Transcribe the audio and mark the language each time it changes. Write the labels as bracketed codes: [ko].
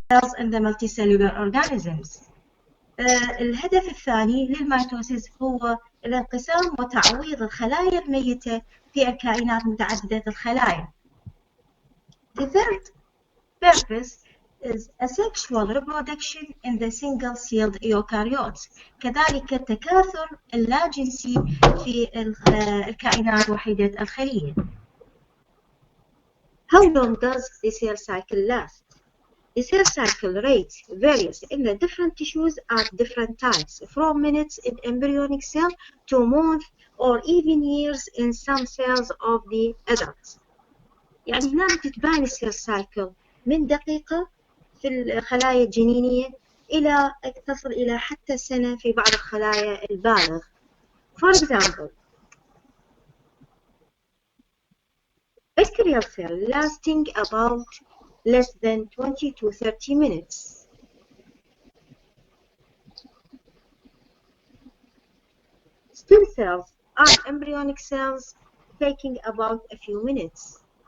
[en] cells in the multicellular organisms. [ar] الهدف الثاني للميتوسيس هو الانقسام وتعويض الخلايا الميتة في الكائنات متعددة الخلايا. [en] The third purpose is asexual reproduction in the single-celled eukaryotes. [ar] كذلك التكاثر اللاجنسي في الكائنات وحيدة الخلية. [en] How long does the cell cycle last? The cell cycle rate varies in the different tissues at different times, from minutes in embryonic cell to months or even years in some cells of the adults. [ar] يعني هنا تتبان السيل سايكل من دقيقة في الخلايا الجنينية إلى تصل إلى حتى سنة في بعض الخلايا البالغ. [en] For example, bacterial cell lasting about less than 20 to 30 minutes. Stem cells are embryonic cells taking about a few minutes.